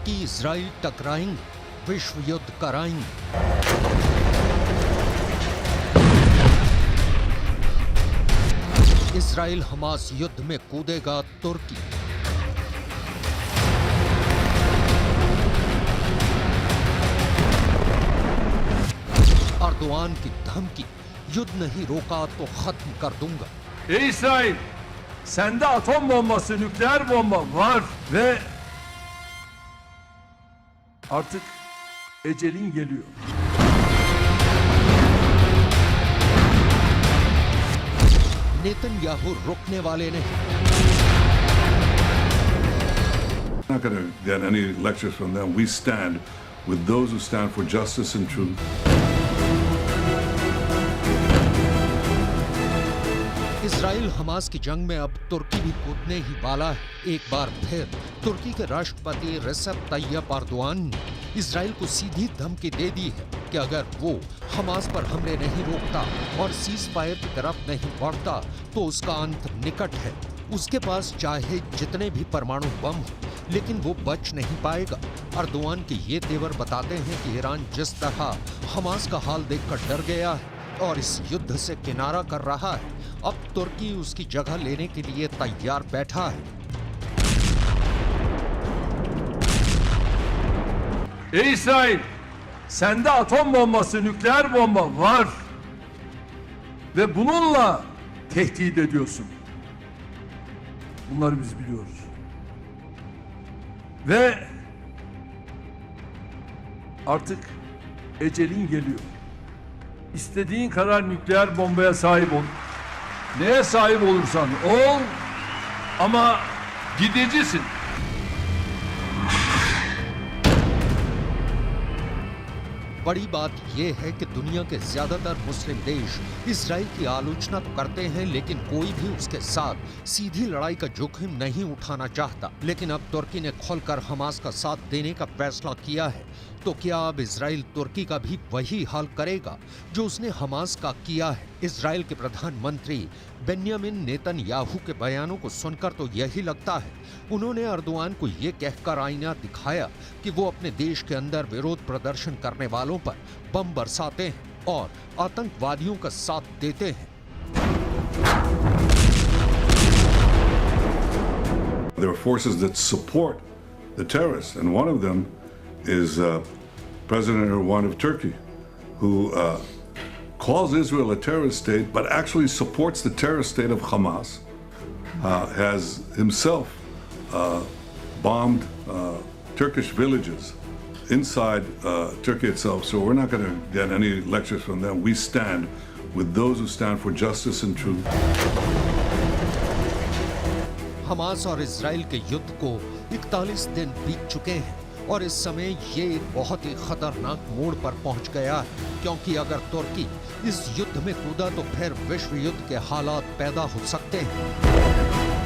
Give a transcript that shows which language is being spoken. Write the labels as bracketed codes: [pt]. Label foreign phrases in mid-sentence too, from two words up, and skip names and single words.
[hi] इजराइल टकराएंगे, विश्व युद्ध कराएंगे। इजराइल हमास युद्ध में कूदेगा तुर्की। अर्दोआन की धमकी, युद्ध नहीं रोका तो खत्म कर दूंगा। [tr] İsrail, sende atom bombası, nükleer bomba var ve artık ecelin geliyor. [hi] नेतन्याहू रुकने वाले नहीं। [en] We're not going to get any lectures from them. We stand with those who stand for justice and truth. [hi] इजराइल हमास की जंग में अब तुर्की भी कूदने ही वाला है। एक बार फिर तुर्की के राष्ट्रपति रेसेप तैयप अर्दोआन ने इजराइल को सीधी धमकी दे दी है कि अगर वो हमास पर हमले नहीं रोकता और [en] cease fire [hi] की तरफ नहीं बढ़ता तो उसका अंत निकट है। उसके पास चाहे जितने भी परमाणु बम हो, लेकिन वो बच नहीं पाएगा। अर्दोआन के ये तेवर बताते हैं कि ईरान जिस तरह हमास का हाल देखकर डर गया है और इस युद्ध से किनारा कर रहा है, अब तुर्की उसकी जगह लेने के लिए तैयार बैठा है। [tr] İsrail, sende atom bombası, nükleer bomba var ve bununla tehdit ediyorsun. Bunları biz biliyoruz. Ve artık ecelin geliyor. İstediğin kadar nükleer bombaya sahip ol. Neye sahip olursan ol ama gidicisin. [hi] बड़ी बात यह है कि दुनिया के ज्यादातर मुस्लिम देश इजराइल की आलोचना तो करते हैं, लेकिन कोई भी उसके साथ सीधी लड़ाई का जोखिम नहीं उठाना चाहता। लेकिन अब तुर्की ने खुलकर हमास का साथ देने का फैसला किया है, तो क्या अब इजराइल तुर्की का भी वही हाल करेगा जो उसने हमास का किया है? इजराइल के प्रधानमंत्री बेन्यामिन नेतन्याहू के बयानों को सुनकर तो यही लगता है उन्होंने अर्दोआन को ये कहकर आईना दिखाया कि वो अपने देश के अंदर विरोध प्रदर्शन करने वालों पर बम बरसाते हैं और आतंकवादियों का साथ देते हैं। [en] There are forces that support the terrorists, and one of them is President Erdogan of Turkey, who calls Israel a terrorist state, but actually supports the terrorist state of Hamas, has himself bombed Turkish villages inside Turkey itself. So we're not going to get any lectures from them. We stand with those who stand for justice and truth. [hi] हमास और इजराइल के युद्ध को 41 दिन बीत चुके हैं और इस समय ये एक बहुत ही खतरनाक मोड़ पर पहुंच गया है, क्योंकि अगर तुर्की इस युद्ध में कूदा तो फिर विश्व युद्ध के हालात पैदा हो सकते हैं।